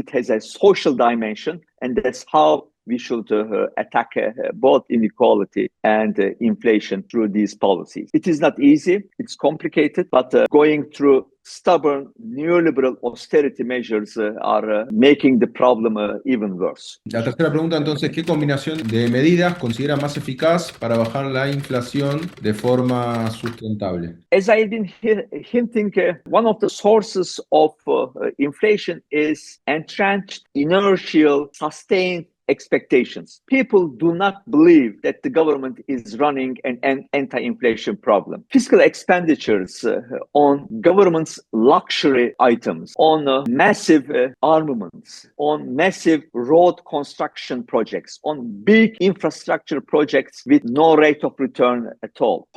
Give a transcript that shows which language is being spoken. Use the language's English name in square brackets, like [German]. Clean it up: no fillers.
[English] It has a social dimension, and that's how we should attack both inequality and inflation through these policies. It is not easy, it's complicated, but going through stubborn neoliberal austerity measures are making the problem even worse. [Spanish] La tercera pregunta entonces, ¿qué combinación de medidas considera más eficaz para bajar la inflación de forma sustentable? [English] As I've been hinting, one of the sources of inflation is entrenched, inertial, sustained expectations. People do not believe that the government is running an anti-inflation problem. Fiscal expenditures on government's luxury items, on massive armaments, on massive road construction projects, on big infrastructure projects with no rate of return at all.